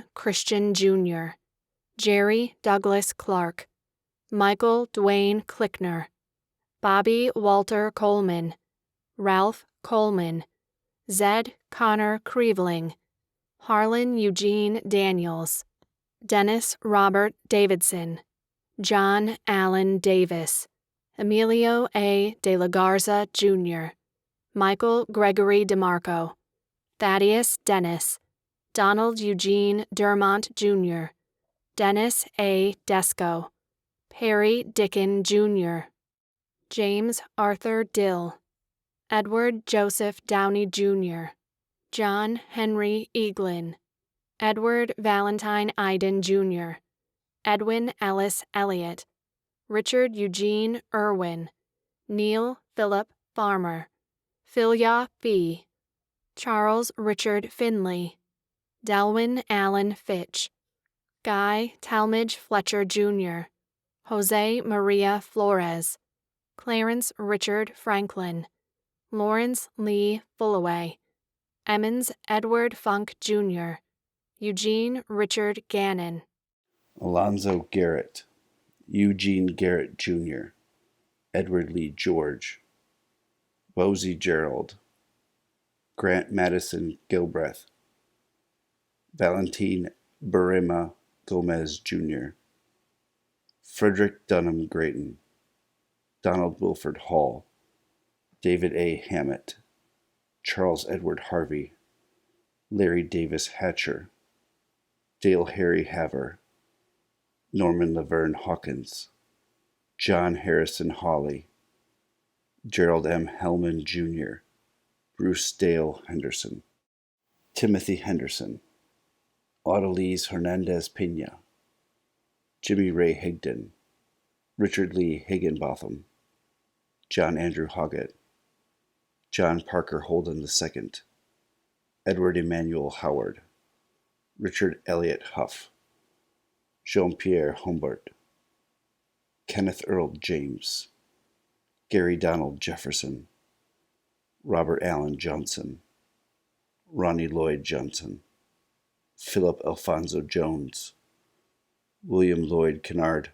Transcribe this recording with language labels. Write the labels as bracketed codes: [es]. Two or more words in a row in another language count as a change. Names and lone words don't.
[en] Christian, Jr., Jerry Douglas Clark, Michael Dwayne Klickner, Bobby Walter Coleman, Ralph Coleman, Zed Connor Creveling, Harlan Eugene Daniels, Dennis Robert Davidson, John Allen Davis, Emilio A. de la Garza, Jr., Michael Gregory DeMarco, Thaddeus Dennis, Donald Eugene Dermont, Jr., Dennis A. Desco, Perry Dickon, Jr., James Arthur Dill, Edward Joseph Downey, Jr., John Henry Eaglin, Edward Valentine Iden, Jr., Edwin Ellis Elliott, Richard Eugene Irwin, Neil Philip Farmer, Philya Fee, Charles Richard Finley, Delwyn Allen Fitch, Guy Talmadge Fletcher, Jr., Jose Maria Flores, Clarence Richard Franklin, Lawrence Lee Fullaway, Emmons Edward Funk, Jr., Eugene Richard Gannon, Alonzo Garrett, Eugene Garrett, Jr., Edward Lee George, Wozie Gerald, Grant Madison Gilbreth, Valentine Barima Gomez, Jr., Frederick Dunham Grayton, Donald Wilford Hall, David A. Hammett, Charles Edward Harvey, Larry Davis Hatcher, Dale Harry Haver, Norman Laverne Hawkins, John Harrison Hawley, Gerald M. Hellman, Jr., Bruce Dale Henderson, Timothy Henderson, Odalise Hernandez Pena, Jimmy Ray Higdon, Richard Lee Higginbotham, John Andrew Hoggett, John Parker Holden II, Edward Emmanuel Howard, Richard Elliott Huff, Jean-Pierre Humbert, Kenneth Earl James, Gary Donald Jefferson, Robert Allen Johnson, Ronnie Lloyd Johnson, Philip Alfonso Jones, William Lloyd Kennard,